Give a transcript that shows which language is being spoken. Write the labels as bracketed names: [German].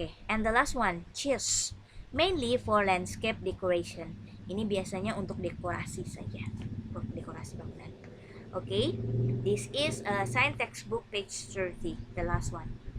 [English] And the last one, schist, mainly for landscape decoration. [Indonesian] Ini biasanya untuk dekorasi saja, untuk dekorasi bangunan. [English] This is science textbook page 30, the last one.